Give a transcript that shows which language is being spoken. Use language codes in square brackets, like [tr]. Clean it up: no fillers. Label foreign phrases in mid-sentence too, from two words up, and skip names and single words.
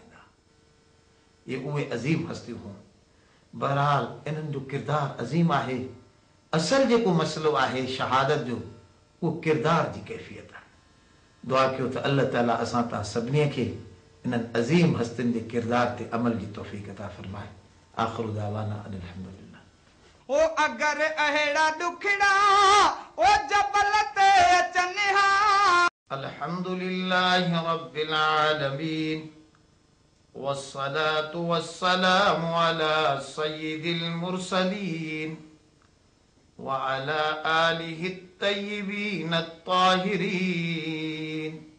[sd] ये उहे अज़ीम हस्तियूं हुयूं। बहरहाल इन्हनि जो किरदार अज़ीम आहे। असल जेको मसलो आहे शहादत जो, उहो किरदार जी कैफ़ियत आहे। दुआ कयो त अल्लाह ताला असां तव्हां सभिनी खे इन्हनि अज़ीम हस्तियुनि जे किरदार ते अमल जी तौफ़ीक़ अता फरमाए। [ar] آخر دعوانا أن الحمد لله. [sd] ओ अगर अहिड़ा ॾुखड़ा ओ जबल ते अचनि हा। [ar] الحمد لله رب العالمين والصلاة والسلام على سيد المرسلين وعلى آله الطيبين الطاهرين.